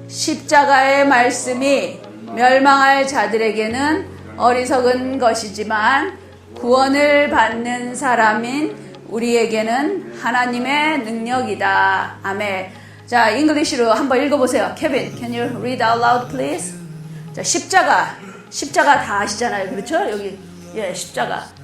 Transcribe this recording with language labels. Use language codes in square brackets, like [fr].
[ko] 십자가의 말씀이 멸망할 자들에게는 어리석은 것이지만 구원을 받는 사람인 우리에게는 하나님의 능력이다. 아멘. 자, 잉글리시로 한번 읽어보세요. [en] 케빈, can you read out loud, please? [ko] 자, 십자가 다 아시잖아요. 그렇죠? 여기, 예, 십자가.